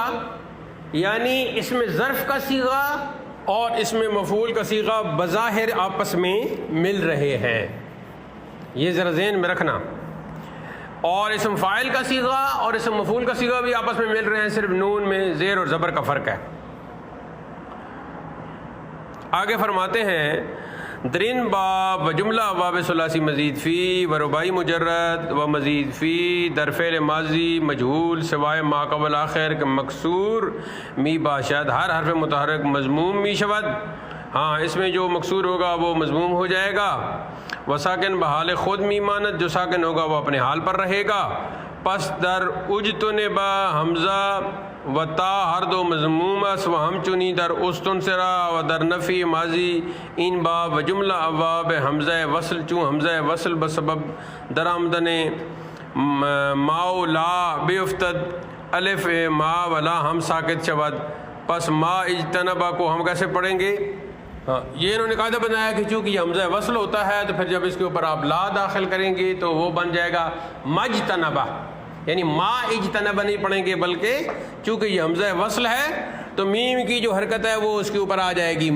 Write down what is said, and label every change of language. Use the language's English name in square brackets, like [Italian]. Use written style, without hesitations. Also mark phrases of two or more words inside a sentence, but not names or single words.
[Urdu] یعنی اس میں ظرف کا صیغہ اور اس میں مفعول کا صیغہ بظاہر آپس میں مل رہے ہیں، یہ ذرا ذہن میں رکھنا. اور اسم فاعل کا صیغہ اور اسم مفعول کا صیغہ بھی آپس میں مل رہے ہیں، صرف نون میں زیر اور زبر کا فرق ہے. آگے فرماتے ہیں [Persian] درین باب و جملہ باب ثلاثی مزید فی و رباعی مجرد و مزید فی در فعل ماضی مجہول سوائے ما قبل آخر کے مکسور می باشد ہر حرف متحرک مضموم می شود. [Urdu] ہاں، اس میں جو مکسور ہوگا وہ مضموم ہو جائے گا. [Persian] و ساکن بحال خود می ماند، [Urdu] جو ساکن ہوگا وہ اپنے حال پر رہے گا. [Persian] پس در اجتنبا حمزہ و تا ہر دو مضموم است و ہم چنی در استنصرا و در نفی ماضی این باب و جملہ ابواب حمزہ وصل چون حمزہ وصل بسبب در آمدن ما و لا بیفتد الف ما و لا ہم ساکت شود. [Urdu] پس ما اجتنبا کو ہم کیسے پڑھیں گے؟ ہاں، یہ انہوں نے قاعدہ بنایا کہ چونکہ یہ حمزہ وصل ہوتا ہے تو پھر جب اس کے اوپر آپ لا داخل کریں گے تو وہ بن جائے گا مجتنبا. یعنی ما اجتنبا نہیں پڑھیں گے، بلکہ چونکہ یہ حمزہ وصل ہے تو میم کی جو حرکت ہے وہ اس کے اوپر آ جائے گی.